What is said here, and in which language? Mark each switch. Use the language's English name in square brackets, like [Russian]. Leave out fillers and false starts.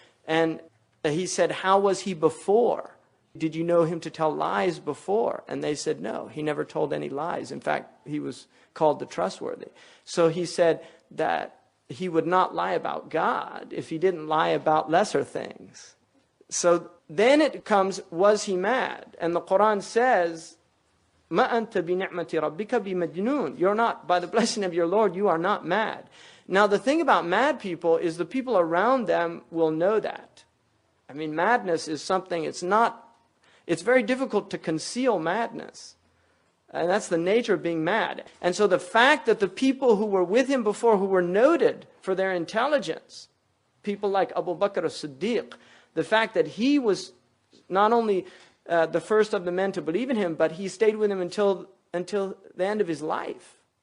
[English] And he said, how was he before? Did you know him to tell lies before? And they said no, he never told any lies. In fact, he was called the trustworthy. So he said that he would not lie about God if he didn't lie about lesser things. So then it comes, was he mad? And the Quran says, [Arabic] مَا أَنْتَ بِنِعْمَةِ رَبِّكَ بِمَجْنُونَ. [English] You're not, by the blessing of your Lord, you are not mad. Now the thing about mad people is the people around them will know that. I mean, madness is something, it's very difficult to conceal madness. And that's the nature of being mad. And so the fact that the people who were with him before, who were noted for their intelligence, people like Abu Bakr as-Siddiq, the fact that he was not only the first of the men to believe in him, but he stayed with him until the end of his life.